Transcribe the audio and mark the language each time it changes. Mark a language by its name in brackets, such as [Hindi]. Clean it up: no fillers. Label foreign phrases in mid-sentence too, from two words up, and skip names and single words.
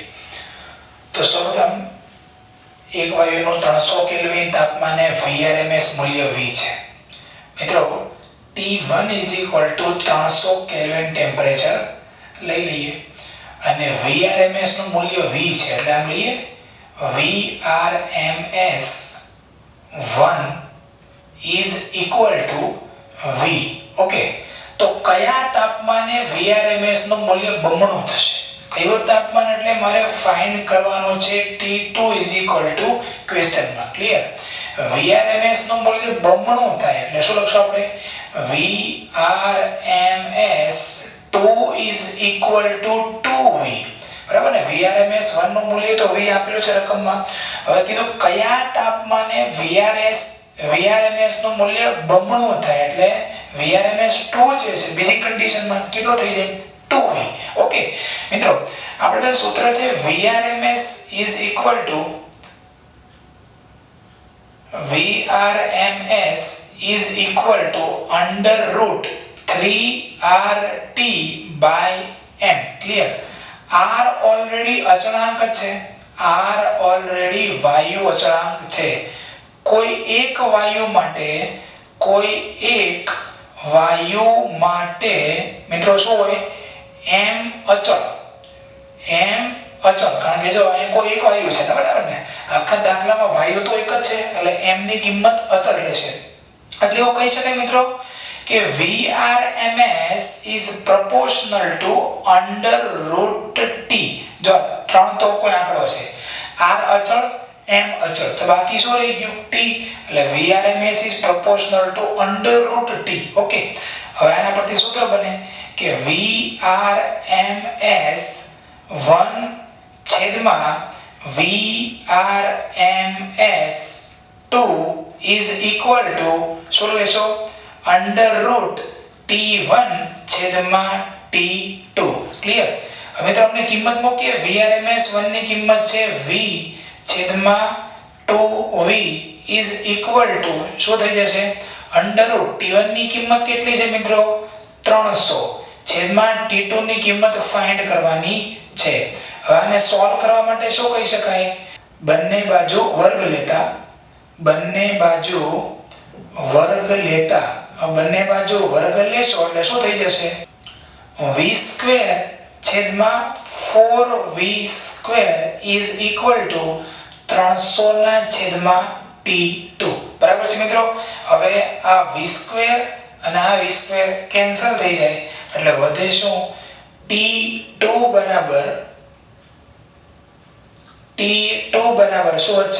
[Gujarati] તો સૌપ્રથમ એક વાયુનું 300 કેલ્વિન તાપમાને VRMS મૂલ્ય V છે. મિત્રો T1 300 કેલ્વિન ટેમ્પરેચર લઈ લઈએ અને VRMS નું મૂલ્ય V છે, એટલે આમ લઈએ [English] VRMS 1 is equal to V. [Gujarati] ઓકે, તો કયા તાપમાને VRMS નું મૂલ્ય બમણું થશે? કયું તાપમાન એટલે મારે ફાઇન્ડ કરવાનું છે [English] T2 is equal to [Gujarati] ક્વેશ્ચન માં ક્લિયર. VRMS નું મૂલ્ય બમણું થાય એટલે શું લખશું આપણે? [English] VRMS 2 is equal to 2V. [Gujarati] બરાબર ને? VRMS 1 નું મૂલ્ય તો V આપેલું છે રકમમાં. હવે કીધું કયા તાપમાને VRMS નું મૂલ્ય બમણું થાય એટલે VRMS 2 જે છે બીજી કન્ડિશનમાં કેટલો થઈ જાય? 2V. ઓકે મિત્રો, આપણે સૂત્ર છે [English] VRMS is equal to under root 3RT by M. [Gujarati] ક્લિયર? R ઓલરેડી અચળાંક છે, R ઓલરેડી વાયુ અચળાંક છે. કોઈ એક વાયુ માટે મિત્રો શું હોય? M અચળ, કારણ કે જો અહીંયા કોઈ એક વાયુ છે, બરાબર ને? આખા દાખલામાં વાયુ તો એક જ છે એટલે m ની કિંમત અચળ રહેશે. એટલે એવું કહી શકાય મિત્રો કે [English] VRMS is proportional to under root T. [Gujarati] જો 3 તો કોઈ આંકડો છે, R અચળ, M અચળ, તો બાકી શું રહી ગયું? [English] T. એટલે VRMS is proportional to under root T. [Gujarati] ઓકે, હવે આના પરથી સૂત્ર બને કે VRMS 1 છેદમાં VRMS 2 [English] is equal to [Gujarati] શું લેશો? [English] under root T1 છેદમાં T2. ક્લિયર? [Gujarati] હવે તો આપણે કિંમત મૂકીએ. VRMS 1 ની કિંમત છે V છેદમાં 2V [English] is equal to [Gujarati] શું થઈ જશે? [English] under root T1 [Gujarati] ની કિંમત કેટલી છે મિત્રો? 300 છેદમાં T2 ની કિંમત ફાઇન્ડ કરવાની છે. હવે આને સોલ્વ કરવા માટે શું કહી શકાય? બંને બાજુ વર્ગ લેતા, બંને બાજુ વર્ગ લેશો એટલે શું થઈ જશે? V² છેદમાં 4V² [English] is equal to [Gujarati] 300 ના છેદમાં T2. બરાબર છે મિત્રો? હવે આ V² અને આ V² કેન્સલ થઈ જાય એટલે વધે શું? T2 બરાબર શું વધશે?